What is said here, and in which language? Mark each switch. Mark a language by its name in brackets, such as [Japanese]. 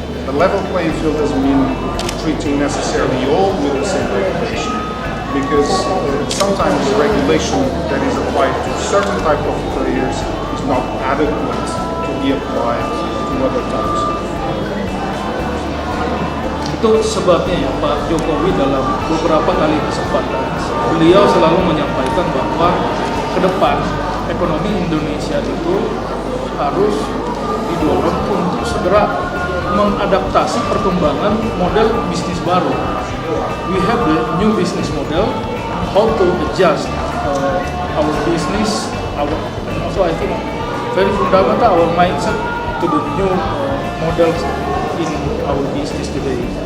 [English] A level playing field doesn't mean treating necessarily all with the same regulation, because sometimes regulation that is applied to certain type of players is not adequate to be applied to other types. [Indonesian] Itu sebabnya ya Pak Jokowi dalam beberapa kali kesempatan beliau selalu menyampaikan bahwa ke depan ekonomi Indonesia itu harus didorong untuk segera mengadaptasi perkembangan model bisnis baru. [English] We have the new business model, how to adjust our business, also I think very fundamental our mindset to the new models in our business today.